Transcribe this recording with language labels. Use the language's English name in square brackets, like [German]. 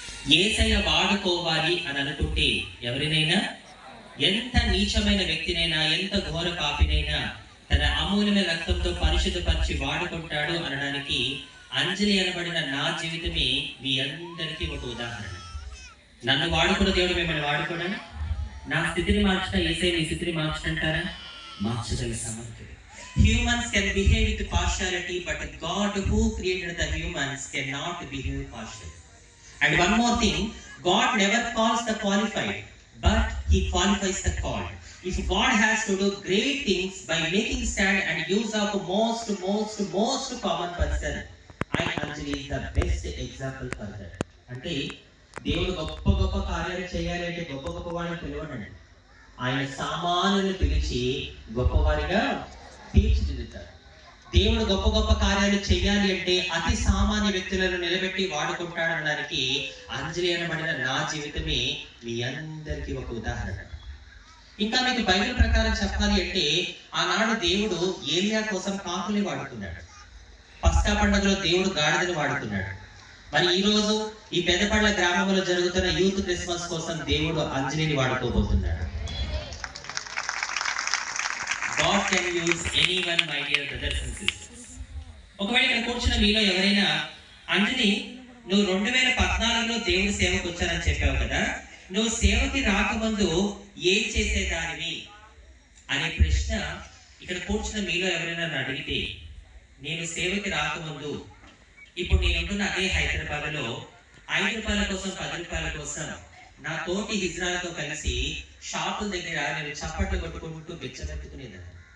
[Telugu] యేసయ్య వాడుకోవాలి అని అనుకుంటే ఎవరినైనా, ఎంత నీచమైన వ్యక్తినైనా, ఎంత ఘోర పాపినైనా తన అమూల్యమైన రక్తంతో పరిశుద్ధపరిచి వాడుకుంటాడు అనడానికి అంజలి అనబడిన నా జీవితమే మీ అందరికీ ఒక ఉదాహరణ. నన్ను వాడుకున్న దేవుడు మిమ్మల్ని వాడుకోడా? నా స్థితిని మార్చిన యేసయ్య మీ స్థితిని మార్చడంటారా? మార్చగల సమర్థుడు. [English] Humans can behave with partiality, but God who created the humans cannot behave partially. And one more thing, God never calls the qualified, but He qualifies the called. If God has to do great things by making stand and use of most common person, I Anjali is the best example for that. [Telugu] అంటే దేవుడు గొప్ప గొప్ప కార్యాలు చేయాలి అంటే గొప్ప గొప్ప వాడిని పిలవడండి. ఆయన సామాన్యులను పిలిచి గొప్పవారిగా తీర్చిదిద్దుతారు. దేవుడు గొప్ప గొప్ప కార్యాలు చేయాలి అంటే అతి సామాన్య వ్యక్తులను నిలబెట్టి వాడుకుంటాడనడానికి అంజలి అనబడిన నా జీవితమే మీ అందరికీ ఒక ఉదాహరణ. ఇంకా మీకు బైబిల్ ప్రకారం చెప్పాలి అంటే ఆనాడు దేవుడు ఏలియా కోసం కాకుల్ని వాడుకున్నాడు. పస్కా పండుగలో దేవుడు గాడిదను వాడుకున్నాడు. మరి ఈ రోజు ఈ పెద్దపళ్ళ గ్రామంలో జరుగుతున్న యూత్ క్రిస్మస్ కోసం దేవుడు అంజలిని వాడుకోబోతున్నాడు. [English] God can use anyone, my dear brothers and sisters. [Telugu] ఒకవేళ ఇక్కడ కూర్చున్న మీలో ఎవరైనా అంజలి నువ్వు 2014లో దేవుడి సేవకు వచ్చానని చెప్పావు కదా, నువ్వు సేవకి రాకముందు ఏం చేసేదానివి అనే ప్రశ్న ఇక్కడ కూర్చున్న మీలో ఎవరైనా అడిగితే, నేను సేవకి రాకముందు ఇప్పుడు నేను ఉంటున్న అదే హైదరాబాద్లో 5 రూపాయల కోసం 10 రూపాయల కోసం నా తోటి హిజ్రాలతో కలిసి షాపుల దగ్గర నేను చప్పట్లు కొట్టుకుంటూ బెచ్చబెట్టుకునేదాన్ని.